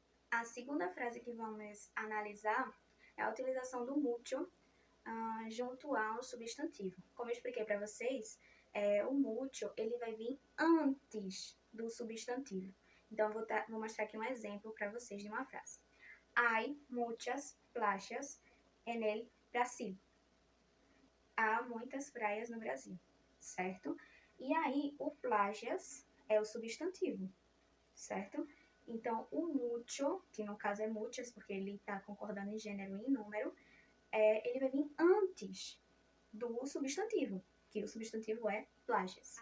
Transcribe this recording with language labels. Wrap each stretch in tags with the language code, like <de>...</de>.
<pt>A segunda frase que vamos analisar é a utilização do mucho junto ao substantivo. Como eu expliquei para vocês, o mucho, ele vai vir antes do substantivo. Então, vou mostrar aqui um exemplo para vocês de uma frase.</pt> <es>Hay muchas playas en el Brasil.</es> <pt>Há muitas praias no Brasil, certo? E aí, o playas é o substantivo, certo? Então, o mucho, que no caso é muchas, porque ele está concordando em gênero e em número, ele vai vir antes do substantivo, que o substantivo é playas.</pt>